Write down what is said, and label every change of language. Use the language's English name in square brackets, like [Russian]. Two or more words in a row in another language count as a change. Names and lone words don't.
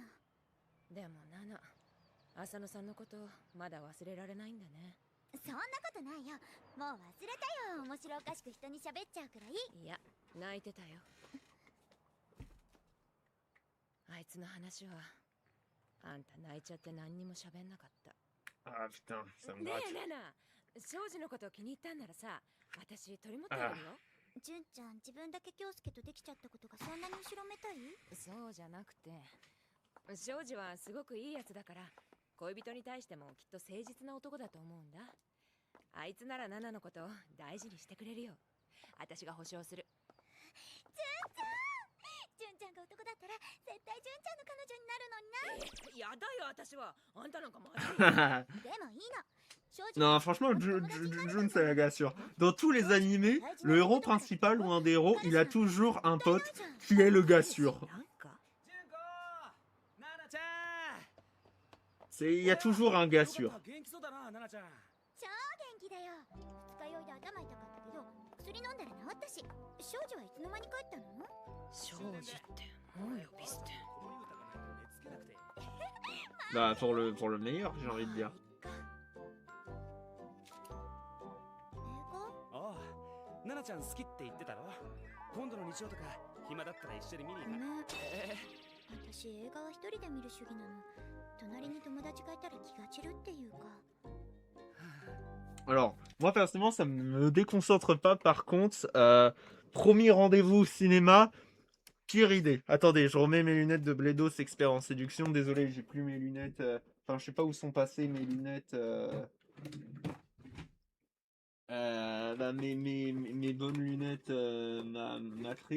[Japanese] でもナナ、浅野さんのことまだ忘れられないんだね。そんなことないよ。もう忘れたよ。面白おかしく人に喋っちゃうくらい。いや、泣いてたよ。あいつの話はあんた泣いちゃって何にも喋んなかった。 [French] Ah putain, ça me [Japanese] ね [French] gratte. [Japanese] えナナ、庄司のこと気に入ったんならさ、私取り持ってやるよ。純ちゃん、自分だけ京介とできちゃったことがそんなに後ろめたい？そうじゃなくて、庄司はすごくいいやつだから恋人に対してもきっと誠実な男だと思うんだ。あいつならナナのことを大事にしてくれるよ。私が保証する。純ちゃんが男だったら絶対純ちゃんの彼女になるのにな。やだよ、私はあんたなんかまずい。でもいいの。正直 [French] Non, franchement, Jun, c'est la gars sûr. Dans tous les animés, le héros principal ou un des héros, il a toujours un pote qui est le gars sûr. [Japanese] なんかナナちゃん [French] Il y a toujours un gars sûr. [Japanese] 元気そうだな、ナナちゃん。超元気だよ。二日酔いで頭痛かったけど薬飲んだら治ったし。少女はいつの間に帰ったの？庄司ってもう呼び捨て。 [French] Bah, pour le meilleur, j'ai envie de dire. [Japanese] ああ、ナナちゃん好きって言ってたろ。今度の日曜とか暇だったら一緒に見に行かない？私映画は一人で見る主義なの。隣に友達がいたら気が散るっていうか。 [French] Alors, moi personnellement, ça me déconcentre pas. Par contre, premier rendez-vous au cinéma, pire idée. Attendez, je remets mes lunettes de Bledos, expert en séduction. Désolé, j'ai plus mes lunettes. Enfin, je sais pas où sont passées mes lunettes. Bah, mes bonnes lunettes Matrix.